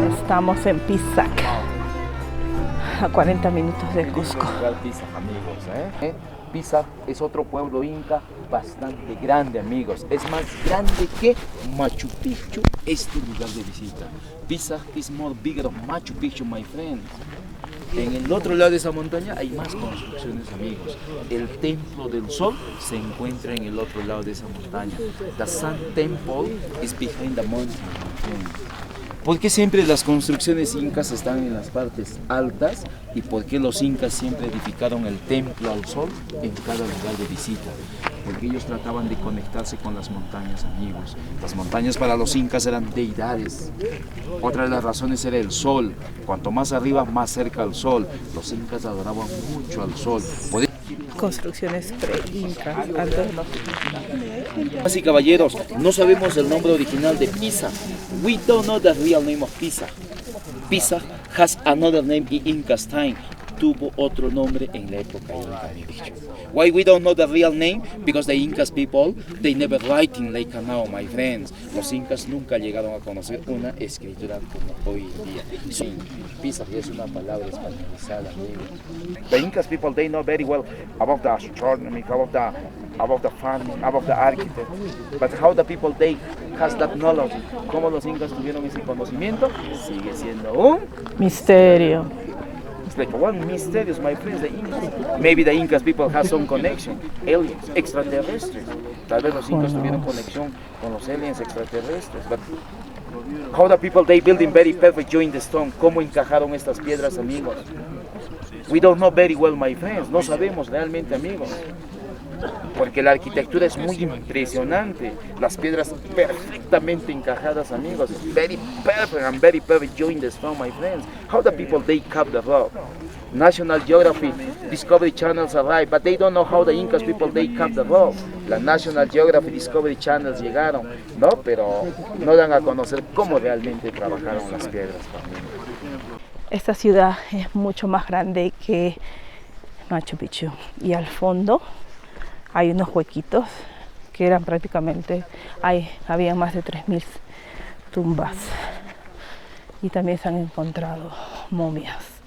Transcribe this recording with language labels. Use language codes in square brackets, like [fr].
[es] Estamos en Pisac, a 40 minutos de Cusco. Pisac, amigos, Pisac es otro pueblo inca bastante grande, amigos. Es más grande que Machu Picchu, este lugar de visita. [en] Pisac is more bigger than Machu Picchu, my friends. [es] En el otro lado de esa montaña hay más construcciones, amigos. El Templo del Sol se encuentra en el otro lado de esa montaña. [en] The Sun Temple is behind the mountain. [es] ¿Por qué siempre las construcciones incas están en las partes altas? ¿Y por qué los incas siempre edificaron el templo al sol en cada lugar de visita? Porque ellos trataban de conectarse con las montañas, amigos. Las montañas para los incas eran deidades. Otra de las razones era el sol. Cuanto más arriba, más cerca al sol. Los incas adoraban mucho al sol. Construcciones pre-incas, antes de los incas. Damas y caballeros, no sabemos el nombre original de Pisac. [en] We don't know the real name of Pisac. Pisac has another name in Inca's time. [es] Tuvo otro nombre en la época inca, mi bicho. [en] Why we don't know the real name? Because the Incas people, they never write in like now, my friends. [es] Los incas nunca llegaron a conocer una escritura como hoy en día. Sí, Pisac es una palabra españolizada, amigos. [en] The Incas people, they know very well about the astronomy, about the farming, about the architect. But how the people, they has that knowledge. [es] ¿Cómo los incas tuvieron ese conocimiento? Sigue siendo un misterio. [en] It's like one mysterious, my friends, the Incas. Maybe the Incas people have some connection, aliens, extraterrestres. [es] Tal vez los Incas tuvieron conexión con los aliens extraterrestres. [en] But how the people, they building very perfect joint the stone. [es] ¿Cómo encajaron estas piedras, amigos? [en] We don't know very well, my friends. [es] No sabemos realmente, amigos. Porque la arquitectura es muy impresionante. Las piedras perfectamente encajadas, amigos. [en] Very perfect joint the stone, my friends. How the people, they cut the rock. National Geography, Discovery Channels arrived, but they don't know how the Incas people, they cut the rock. [es] La National Geography, Discovery Channels llegaron, ¿no? Pero no dan a conocer cómo realmente trabajaron las piedras, familia. Esta ciudad es mucho más grande que Machu Picchu. Y al fondo hay unos huequitos que eran prácticamente, había más de 3000 tumbas y también se han encontrado momias.